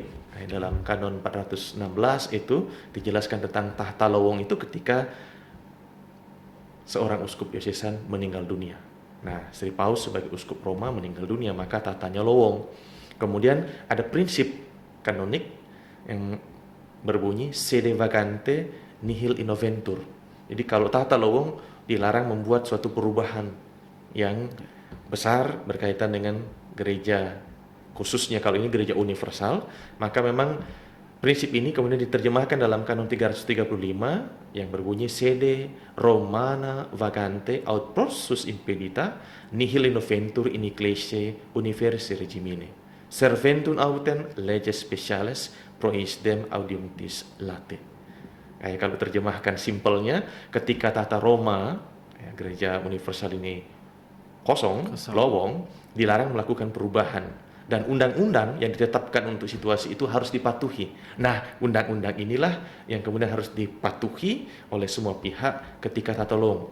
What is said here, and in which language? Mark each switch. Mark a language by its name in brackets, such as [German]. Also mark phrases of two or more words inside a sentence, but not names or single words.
[Indonesian] Dalam kanon 416 itu dijelaskan tentang tahta lowong itu ketika seorang uskup diosesan meninggal dunia. Nah, Sri Paus sebagai uskup Roma meninggal dunia, maka tahtanya lowong. Kemudian ada prinsip kanonik yang berbunyi [Latin] sede vacante nihil innoventur. [Indonesian] Jadi kalau tahta lowong dilarang membuat suatu perubahan yang besar berkaitan dengan gereja, khususnya kalau ini gereja universal, maka memang prinsip ini kemudian diterjemahkan dalam kanon 335 yang berbunyi [Latin] sede Romana vacante aut prorsus impedita nihil innoventur in ecclesiae universae regimine serventum autem leges speciales pro eisdem audientis late. [Indonesian] Kalau terjemahkan simpelnya, ketika tahta Roma, gereja universal ini kosong, lowong, dilarang melakukan perubahan. Dan undang-undang yang ditetapkan untuk situasi itu harus dipatuhi. Nah, undang-undang inilah yang kemudian harus dipatuhi oleh semua pihak ketika tahta lowong.